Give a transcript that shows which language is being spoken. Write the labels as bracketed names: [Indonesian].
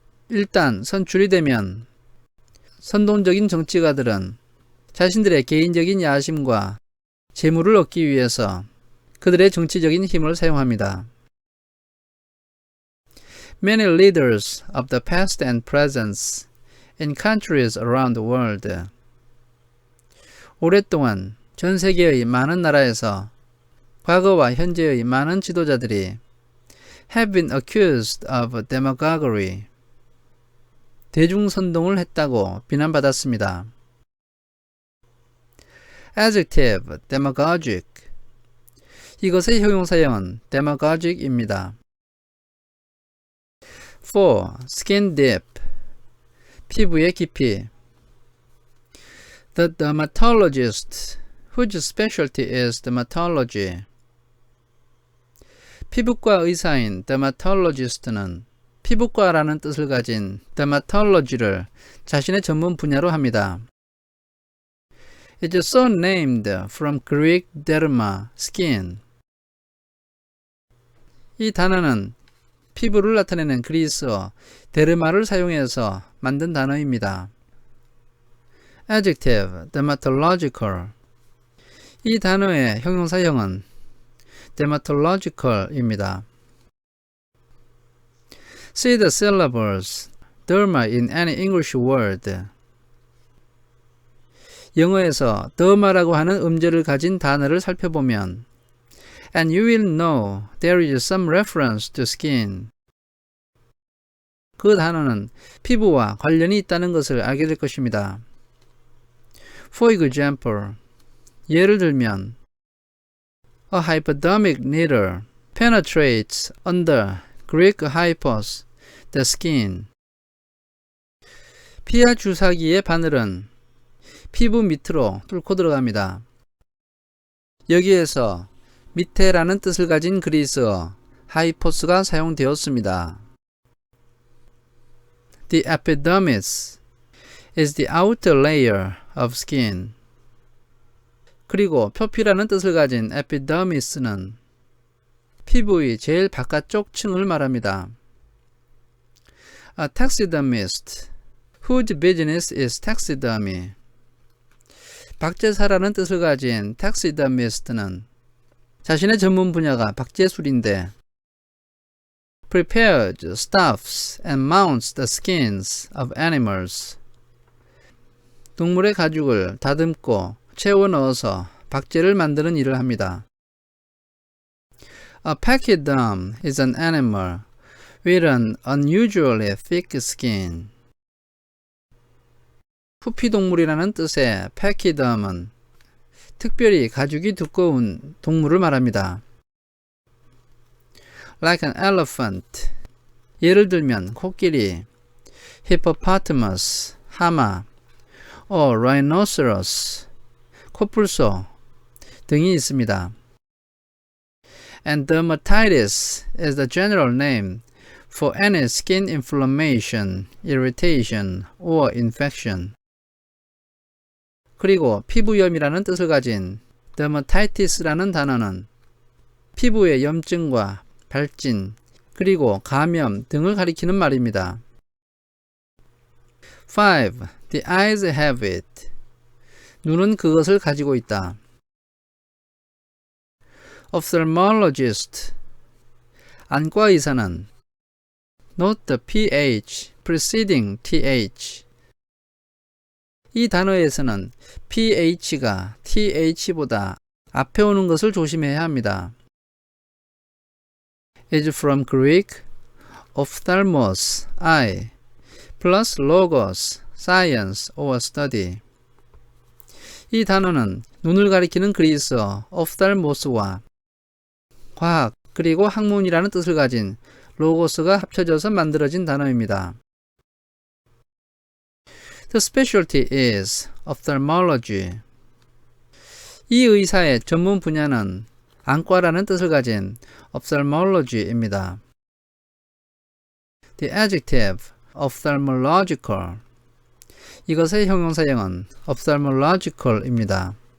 [Korean] 일단 선출이 되면 선동적인 정치가들은 자신들의 개인적인 야심과 재물을 얻기 위해서 그들의 정치적인 힘을 사용합니다. [English] Many leaders of the past and present in countries around the world. [Korean] 오랫동안 전 세계의 많은 나라에서 과거와 현재의 많은 지도자들이 [English] have been accused of demagoguery. [Korean] 대중선동을 했다고 비난받았습니다. [English] Adjective, demagogic. [Korean] 이것의 형용사형은 demagogic입니다. [English] 4. Skin deep. [Korean] 피부의 깊이. [English] The dermatologist, whose specialty is dermatology. [Korean] 피부과 의사인 dermatologist는 피부과라는 뜻을 가진 dermatology를 자신의 전문 분야로 합니다. [English] It is so named from Greek derma, skin. [Korean] 이 단어는 피부를 나타내는 그리스어 데르마를 사용해서 만든 단어입니다. [English] Adjective, dermatological. [Korean] 이 단어의 형용사형은 dermatological입니다. [English] See the syllables derma in any English word. [Korean] 영어에서 derma라고 하는 음절을 가진 단어를 살펴보면 [English] and you will know there is some reference to skin. [Korean] 그 단어는 피부와 관련이 있다는 것을 알게 될 것입니다. [English] For example, [Korean] 예를 들면 [English] A hypodermic needle penetrates under Greek hypos, the skin. [Korean] 피하 주사기의 바늘은 피부 밑으로 뚫고 들어갑니다. 여기에서 밑에라는 뜻을 가진 그리스어 하이포스가 사용되었습니다. [English] The epidermis is the outer layer of skin. [Korean] 그리고 표피라는 뜻을 가진 epidermis는 피부의 제일 바깥쪽 층을 말합니다. [English] A taxidermist whose business is taxidermy. [Korean] 박제사라는 뜻을 가진 taxidermist는 자신의 전문 분야가 박제술인데 [English] prepares, stuffs, and mounts the skins of animals. [Korean] 동물의 가죽을 다듬고 채워 넣어서 박제를 만드는 일을 합니다. [English] A pachyderm is an animal with an unusually thick skin. [Korean] 후피동물이라는 뜻의 pachyderm은 특별히 가죽이 두꺼운 동물을 말합니다. [English] Like an elephant. [Korean] 예를 들면 코끼리, hippopotamus, 하마, [English] or rhinoceros, [Korean] 코뿔소 등이 있습니다. [English] And dermatitis is the general name for any skin inflammation, irritation, or infection. [Korean] 그리고 피부염이라는 뜻을 가진 dermatitis라는 단어는 피부의 염증과 발진, 그리고 감염 등을 가리키는 말입니다. [English] 5. The eyes have it. [Korean] 눈은 그것을 가지고 있다. [English] Ophthalmologist. [Korean] 안과 의사는 [English] Note the ph preceding th. [Korean] 이 단어에서는 ph가 th보다 앞에 오는 것을 조심해야 합니다. [English] is from Greek ophthalmos, eye, plus logos, science or study. [Korean] 이 단어는 눈을 가리키는 그리스어 ophthalmos와 과학 그리고 학문이라는 뜻을 가진 로고스가 합쳐져서 만들어진 단어입니다. [English] The specialty is ophthalmology. [Korean] 이 의사의 전문 분야는 안과라는 뜻을 가진 ophthalmology입니다. [English] The adjective ophthalmological. [Korean] 이것의 형용사형은 ophthalmological입니다.